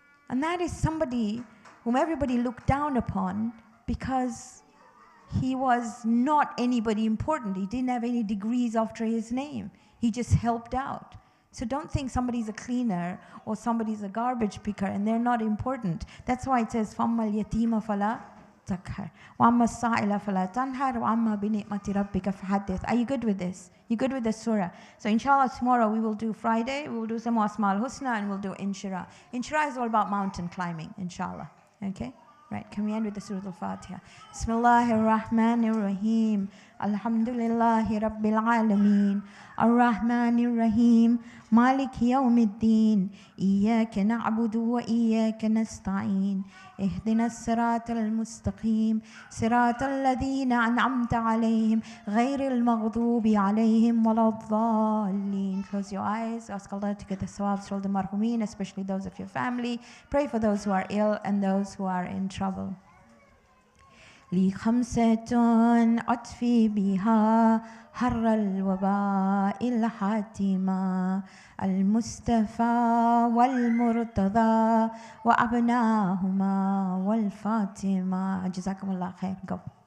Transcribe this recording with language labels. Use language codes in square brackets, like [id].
[en] And that is somebody whom everybody looked down upon because he was not anybody important. He didn't have any degrees after his name. He just helped out. So don't think somebody's a cleaner or somebody's a garbage picker and they're not important. That's why it says, [ar] فَأَمَّا الْيَتِيمَ فَلَا تَقْهَرْ وَأَمَّا السَّائِلَ فَلَا تَنْهَرْ وَأَمَّا بِنِعْمَةِ رَبِّكَ فَحَدِّثْ. [en] Are you good with this? You good with the surah? So inshallah tomorrow we will do Friday, we will do some Asma al-Husna and we'll do Inshira. Inshira is all about mountain climbing, inshallah. Okay? Right, can we end with the Surah Al-Fatiha? [ar] Bismillahir Rahmanir Rahim. Alhamdulillahi Rabbil Alameen. Ar-Rahmanir Rahim. Maliki Yawmiddin. Iyaka na'budu wa iyaka nasta'in. اهدنا الصراط المستقيم صراط الذين أنعمت عليهم غير المغضوب عليهم ولا الضالين. [en] Close your eyes. Ask Allah to get the sawabs for all the marhumin, especially those of your family. Pray for those who are ill and those who are in trouble. [ar] لي خمسة أطفي بها حر الوباء الحاتمة المصطفى والمرتضى وأبناهما والفاطمة. جزاكم الله خير. [en] Go.